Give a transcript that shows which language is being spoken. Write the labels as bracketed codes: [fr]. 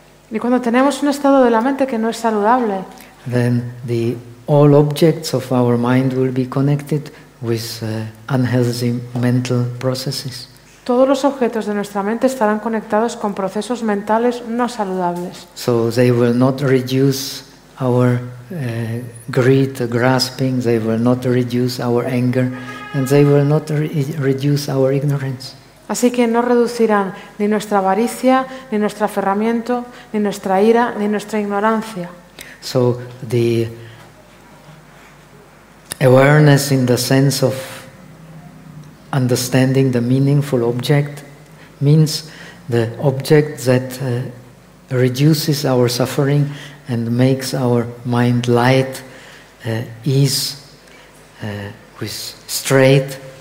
[es] y cuando tenemos un estado de la mente que no es saludable, [en] then the all objects of our mind will be connected with unhealthy mental processes. [es] Todos los objetos de nuestra mente estarán conectados con procesos mentales no saludables. [en] So they will not reduce our greed, grasping. They will not reduce our anger, and they will not reduce our ignorance. [es] Así que no reducirán ni nuestra avaricia, ni nuestro aferramiento, ni nuestra ira, ni nuestra ignorancia. [en] So the awareness in the sense of understanding the meaningful object means the object that reduces our suffering and makes our mind light, ease, with straight